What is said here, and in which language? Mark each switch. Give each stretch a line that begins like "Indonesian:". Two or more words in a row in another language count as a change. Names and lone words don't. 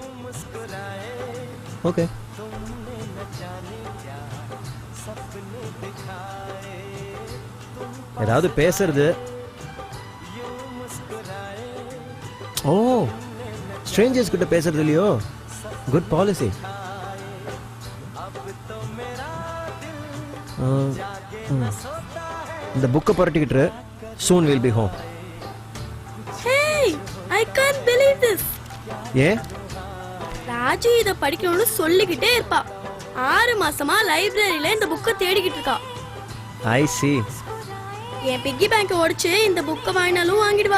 Tamil: ஓகே. ஏதாவது பேசுறது? ஓ, ஸ்ட்ரேஞ்சர்ஸ் கிட்ட பேசுறது இல்லையோ?
English: Good policy.
Tamil: இந்த புக்கை புரட்டிக்கிட்டு
English: soon we'll be home. Hey, I can't believe this.
Tamil: ஏன்? ராஜி இத படிக்கணும்னு சொல்லிக்கிட்டே இருப்பா. 6 மாசமா லைப்ரரியில இந்த புக்கை தேடிக்கிட்டு இருக்கா.
English: I see.
Tamil: என்
English: piggy bank
Tamil: உடைச்சு இந்த புக்கை வாங்கினாலும் வாங்கிடுவா.